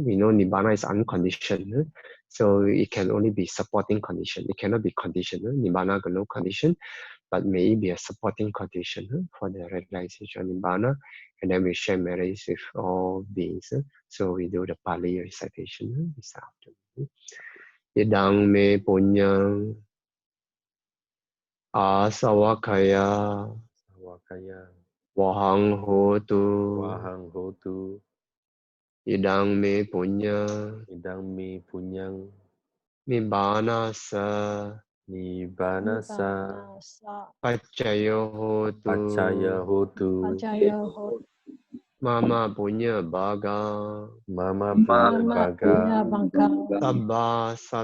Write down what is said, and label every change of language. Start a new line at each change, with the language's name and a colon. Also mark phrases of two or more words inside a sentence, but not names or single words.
English: We know Nibbana is unconditioned, so it can only be supporting condition. It cannot be conditional. Nibbana got no condition, but maybe a supporting condition for the realization of Nibbana. And then we share merits with all beings. So we do the Pali recitation this afternoon.
Pali: Idang me punyang asawakaya wahang hotu idang me punyang nibbana sa paccaya hotu mama punya baga sabba